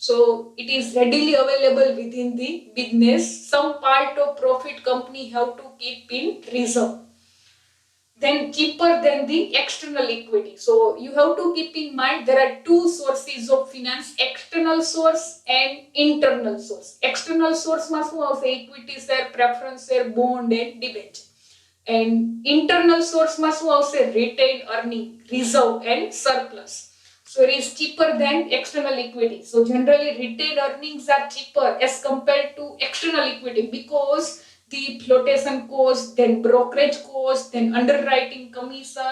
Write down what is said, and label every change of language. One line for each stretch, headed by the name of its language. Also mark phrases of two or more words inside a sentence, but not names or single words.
English: So it is readily available within the business. Some part of profit company have to keep in reserve. Then cheaper than the external equity. So you have to keep in mind there are two sources of finance, external source and internal source. External source
Gujarati: માં શું આવશે?
English: Equity share, preference share, bond and debenture. And internal source
Gujarati: માં શું આવશે?
English: Retained earning, reserve and surplus. So it is cheaper than external equity. So generally retained earnings are cheaper as compared to external equity because the flotation cost, then brokerage cost, then underwriting commission.